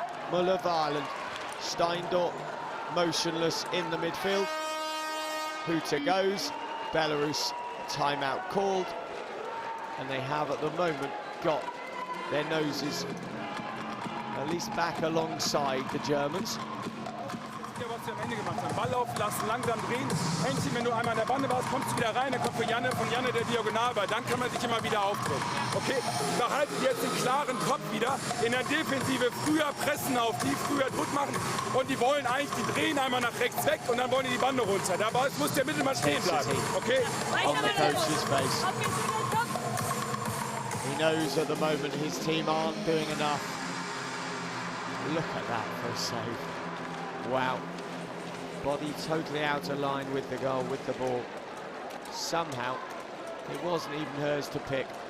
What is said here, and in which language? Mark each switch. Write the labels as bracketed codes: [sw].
[en] Muller of Ireland, Steindorf motionless in the midfield. Huta goes, Belarus timeout called, and they have at the moment got their noses at least back alongside the Germans. [de] Was wir am Ende gemacht haben. Ball laufen lassen, langsam drehen. Händchen, wenn du einmal an der Bande warst, kommst du wieder rein, dann kommt für Janne, von Janne der Diagonalball. Dann kann man sich immer wieder aufdrehen. Okay, behaltet jetzt den klaren Kopf wieder. In der Defensive früher pressen auf die, früher Druck machen. Und die wollen eigentlich, die drehen einmal nach rechts weg und dann wollen die Bande runter. Dabei muss der Mittelmann stehen bleiben. Okay? [en] On the coach's face. He knows at the moment his team aren't doing enough. Look at that for a save. Wow. Body totally out of line with the goal, with the ball. Somehow, it wasn't even hers to pick.